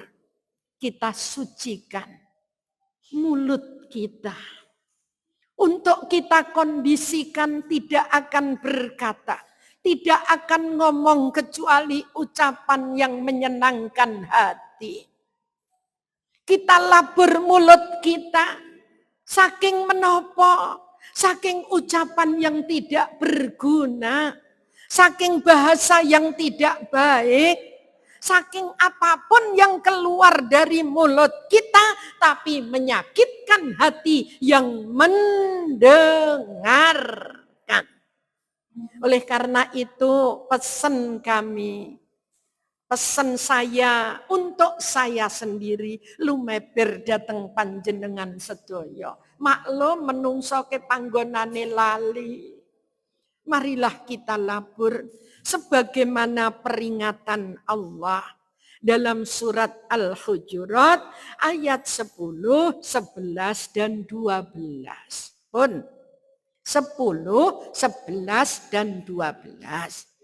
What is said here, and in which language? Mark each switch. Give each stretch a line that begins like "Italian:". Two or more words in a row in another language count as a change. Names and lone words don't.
Indonesian: Kita sucikan mulut kita. Untuk kita kondisikan tidak akan berkata, tidak akan ngomong kecuali ucapan yang menyenangkan hati. Kita labur mulut kita,
Javanese: saking menopo.
Indonesian: Saking ucapan yang tidak berguna, saking bahasa yang tidak baik, saking apapun yang keluar dari mulut kita, tapi menyakitkan hati yang mendengarkan. Oleh karena itu pesan kami, pesan saya untuk saya sendiri,
Javanese: lumeber dateng panjenengan sedaya. Maklum menungso ke panggonane lali.
Indonesian: Marilah kita labur sebagaimana peringatan Allah dalam surat Al-Hujurat ayat 10, 11 dan 12.
Javanese: Pun 10, 11 dan 12.